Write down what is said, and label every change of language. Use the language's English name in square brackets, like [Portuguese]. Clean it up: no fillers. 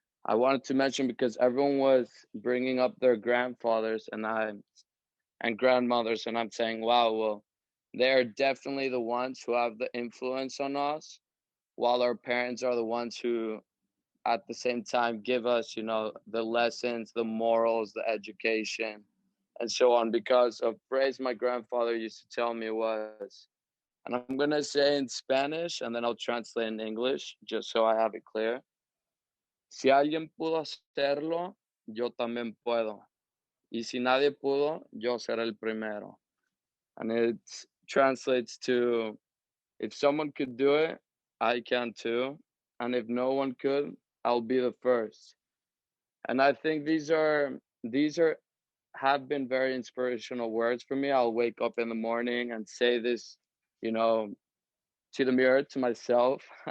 [English] I wanted to mention because everyone was bringing up their grandfathers and grandmothers, and I'm saying, wow, well, they're definitely the ones who have the influence on us, while our parents are the ones who, at the same time, give us, the lessons, the morals, the education, and so on. Because a phrase my grandfather used to tell me was, and I'm going to say in Spanish, and then I'll translate in English, just so I have it clear. [Spanish] Si alguien pudo hacerlo, yo también puedo. Y si nadie pudo, yo seré el primero. [English] And it translates to, if someone could do it, I can too. And if no one could, I'll be the first. And I think these have been very inspirational words for me. I'll wake up in the morning and say this, to the mirror, to myself.